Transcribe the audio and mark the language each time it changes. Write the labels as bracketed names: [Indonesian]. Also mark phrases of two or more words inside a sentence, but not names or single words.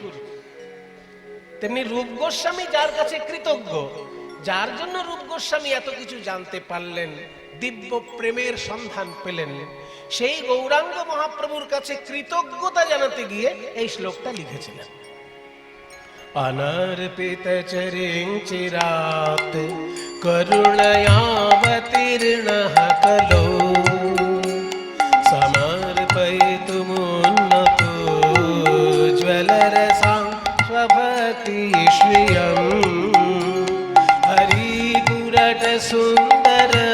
[Bangla] তেমনি রূপ গোস্বামী যার কাছে কৃতজ্ঞ, যার জন্য রূপ গোস্বামী এত কিছু জানতে পারলেন, দিব্য প্রেমের সন্ধান পেলেন, সেই গৌরাঙ্গ মহাপ্রভুর কাছে কৃতজ্ঞতা জানাতে গিয়ে এই শ্লোকটা লিখেছিলেন। [Sanskrit] অনর্পিত চিরাত করুণয়াবতীর্ণঃ কলো সমর্পয়িতুমুন্নতো জ্বলরসাং স্বভক্তি শ্রিয়ং হরিপুরট সুন্দর